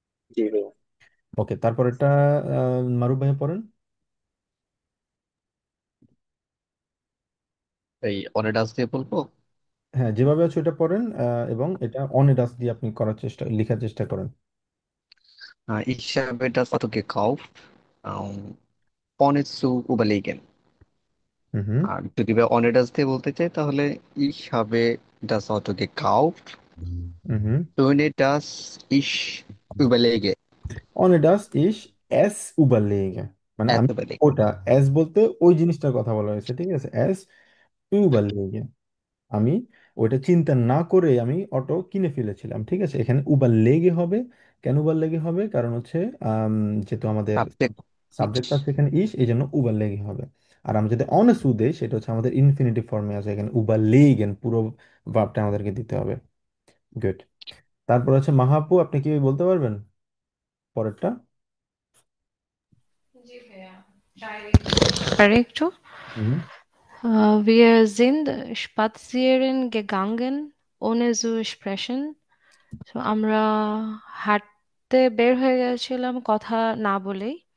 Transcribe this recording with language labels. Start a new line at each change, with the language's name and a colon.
German: die wir.
Bangla: ওকে, তারপর এটা মারুফ ভাইয়া পড়েন। এই অনেডাস দিয়ে বলবো। হ্যাঁ, যেভাবে আছে ওটা পড়েন, এবং এটা অনেডাস দিয়ে আপনি করার চেষ্টা লেখার চেষ্টা করেন।
German: Ich habe das Auto gekauft, ohne zu überlegen। হুম হুম
Bangla: আর যদি বা অনেডাস দিয়ে বলতে চাই তাহলে
German: ich habe das Auto gekauft, হুম হুম ohne dass ich überlege।
Bangla: অনেডাস ইস এস উবারলেগে, মানে এত আমি
German: überlege।
Bangla: ওটা এস বলতে ওই জিনিসটার কথা বলা হয়েছে, ঠিক আছে? এস উবারলেগে, আমি ওইটা চিন্তা না করে আমি অটো কিনে ফেলেছিলাম, ঠিক আছে? এখানে উবার লেগে হবে। কেন উবার লেগে হবে? কারণ হচ্ছে যেহেতু আমাদের সাবজেক্ট সাবজেক্ট আছে এখানে ইস, এই জন্য উবার লেগে হবে। আর আমরা যদি অনেস্ট দেই সেটা হচ্ছে আমাদের ইনফিনিটিভ ফর্মে আছে, এখানে উবার লেগেন পুরো ভার্বটা আমাদেরকে দিতে হবে। গুড। তারপর হচ্ছে মাহাপু, আপনি কি বলতে পারবেন পরেরটা? জি ভাইয়া, পারে একটু। হুম
German: Wir sind spazieren gegangen, ohne zu sprechen.
Bangla: তো আমরা হাঁটতে বের হয়ে গেছিলাম কথা না বলেই।